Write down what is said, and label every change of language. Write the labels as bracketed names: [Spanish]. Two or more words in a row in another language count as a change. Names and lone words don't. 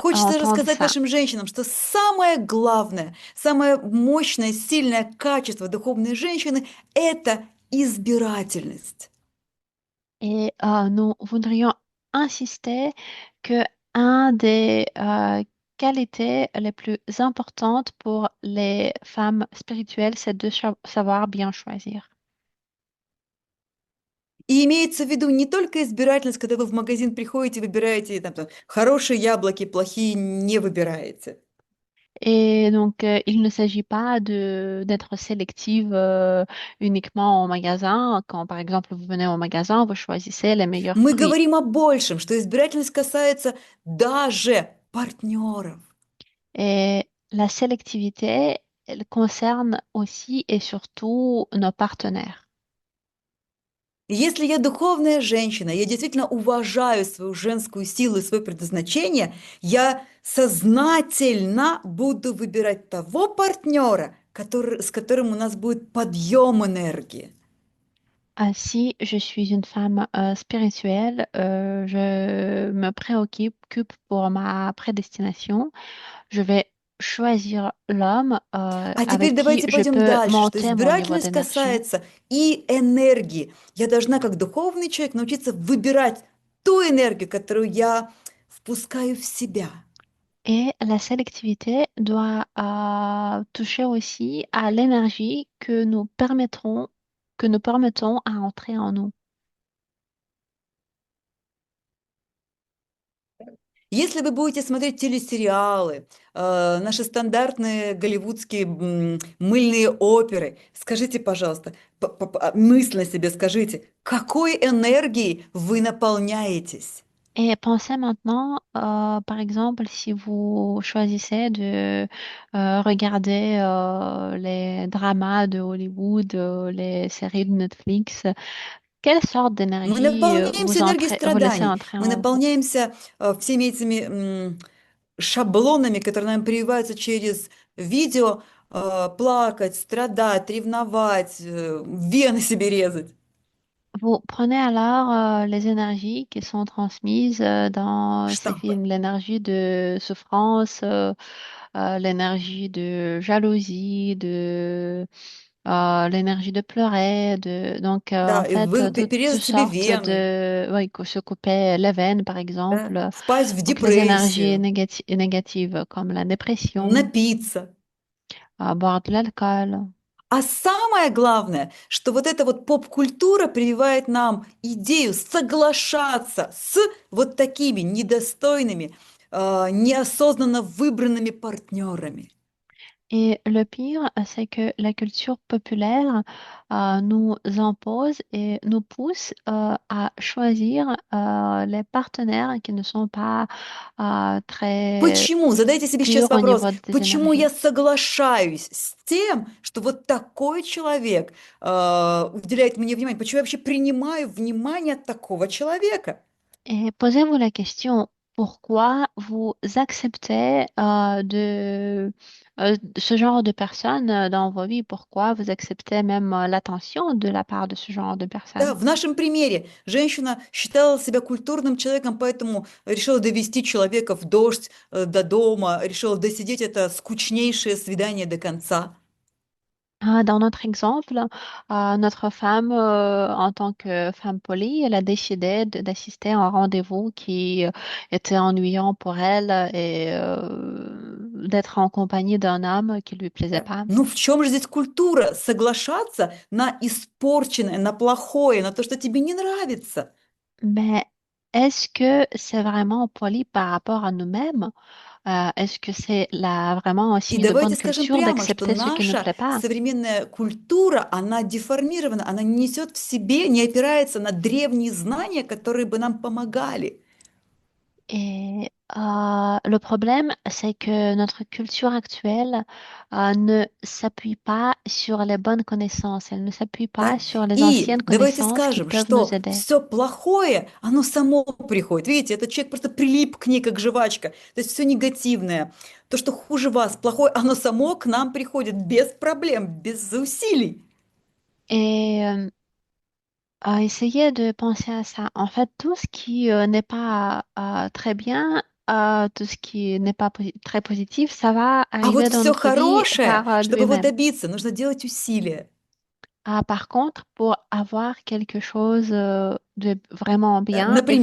[Russian] Хочется [French] entendent [Russian] рассказать [French] ça. [Russian] нашим женщинам, что самое главное, самое мощное, сильное качество духовной женщины– это избирательность. [French] Et nous voudrions insister que un des qualités les plus importantes pour les femmes spirituelles, c'est de savoir bien choisir. [Russian] И имеется в виду не только избирательность, когда вы в магазин приходите, выбираете там, хорошие яблоки, плохие не выбираете. [French] Et donc, il ne s'agit pas d'être sélective uniquement en magasin. Quand, par exemple, vous venez au magasin, vous choisissez les meilleurs [Russian] Мы [French] fruits. [Russian] говорим о большем, что избирательность касается даже партнеров. [French] Et la sélectivité, elle concerne aussi et surtout nos partenaires. [Russian] И если я духовная женщина, я действительно уважаю свою женскую силу и свое предназначение, я сознательно буду выбирать того партнера, с которым у нас будет подъем энергии. [French] Si je suis une femme spirituelle, je me préoccupe pour ma prédestination. Je vais choisir l'homme [Russian] А теперь [French] avec qui [Russian] давайте [French] je [Russian] пойдем [French] peux [Russian] дальше, что [French] monter mon niveau [Russian] избирательность [French] d'énergie. [Russian] касается и энергии. Я должна, как духовный человек, научиться выбирать ту энергию, которую я впускаю в себя. [French] Et la sélectivité doit toucher aussi à l'énergie que nous permettons à entrer en nous. [Russian] Если вы будете смотреть телесериалы, наши стандартные голливудские мыльные оперы, скажите, пожалуйста, мысленно себе скажите, какой энергией вы наполняетесь? [French] Et pensez maintenant, par exemple, si vous choisissez de regarder les dramas de Hollywood, les séries de Netflix, quelle sorte [Russian] Мы [French] d'énergie [Russian] наполняемся энергией [French] vous laissez [Russian] страданий, [French] entrer [Russian] мы [French] en vous? [Russian] наполняемся всеми этими шаблонами, которые нам прививаются через видео, плакать, страдать, ревновать, вены себе резать. [French] Vous prenez alors les énergies qui sont transmises dans ces [Russian] Штампы. [French] films, l'énergie de souffrance, l'énergie de jalousie, l'énergie de pleurer, en [Russian] Да, и [French] fait, toutes [Russian] перерезать себе [French] sortes [Russian] вены, [French] oui, se couper les veines, par [Russian] да, [French] exemple, [Russian] впасть в [French] donc les énergies [Russian] депрессию, [French] négatives comme la dépression, [Russian] напиться. [French] boire de l'alcool. [Russian] А самое главное, что вот эта вот поп-культура прививает нам идею соглашаться с вот такими недостойными, неосознанно выбранными партнерами. [French] Et le pire, c'est que la culture populaire nous impose et nous pousse à choisir les partenaires qui ne sont pas très [Russian] Почему? Задайте себе сейчас [French] purs au [Russian] вопрос, [French] niveau des [Russian] почему я [French] énergies. [Russian] соглашаюсь с тем, что вот такой человек уделяет мне внимание? Почему я вообще принимаю внимание от такого человека? [French] Et posez-vous la question, pourquoi vous acceptez ce genre de personnes dans vos vies? Pourquoi vous acceptez même l'attention de la part de ce genre de [Russian] Да, [French] personnes? [Russian] в нашем примере женщина считала себя культурным человеком, поэтому решила довести человека в дождь до дома, решила досидеть это скучнейшее свидание до конца. [French] Dans notre exemple, notre femme, en tant que femme polie, elle a décidé d'assister à un rendez-vous qui était ennuyant pour elle et d'être en compagnie d'un homme qui lui plaisait [Russian] Да. [French] pas. [Russian] Ну в чем же здесь культура? Соглашаться на испорченное, на плохое, на то, что тебе не нравится. [French] Mais est-ce que c'est vraiment poli par rapport à nous-mêmes? Est-ce que c'est vraiment un [Russian] И [French] signe de [Russian] давайте [French] bonne [Russian] скажем [French] culture [Russian] прямо, что [French] d'accepter ce qui ne nous [Russian] наша [French] plaît pas? [Russian] современная культура, она деформирована, она не несет в себе, не опирается на древние знания, которые бы нам помогали. [French] Et le problème, c'est que notre culture actuelle ne s'appuie pas sur les bonnes connaissances, elle ne s'appuie pas [Russian] Да? [French] sur les [Russian] И [French] anciennes [Russian] давайте [French] connaissances qui [Russian] скажем, [French] peuvent nous [Russian] что [French] aider. [Russian] все плохое, оно само приходит. Видите, этот человек просто прилип к ней, как жвачка. То есть все негативное, то, что хуже вас, плохое, оно само к нам приходит без проблем, без усилий. [French] Et essayez de penser à ça. En fait, tout ce qui n'est pas très bien, tout ce qui n'est pas très positif, ça va [Russian] А [French] arriver [Russian] вот [French] dans [Russian] все [French] notre vie [Russian] хорошее, [French] par [Russian] чтобы его [French] lui-même. [Russian] добиться, нужно делать усилия. [French] Par contre, pour avoir quelque chose de vraiment bien, il